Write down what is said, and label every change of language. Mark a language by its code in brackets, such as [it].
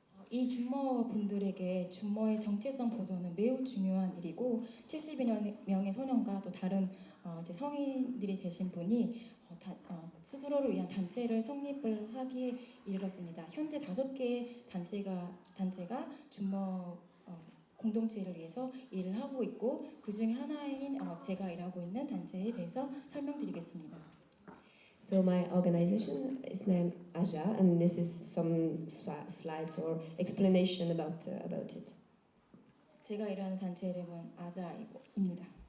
[ko] 이 주모분들에게 주모의 정체성 보존은 매우 중요한 일이고, 72명의 소년과 또 다른 이제 성인들이 되신 분이 스스로를 위한 단체를 성립을 하기에 이르렀습니다. 현재 5개의 단체가 주모 공동체를 위해서 일을 하고 있고, 그 중에 하나인 제가 일하고 있는 단체에 대해서 설명드리겠습니다. [en] So my organization is named Aja, and this is some slides or explanation about it. [ko] 제가 일하는 단체 이름은 아자입니다.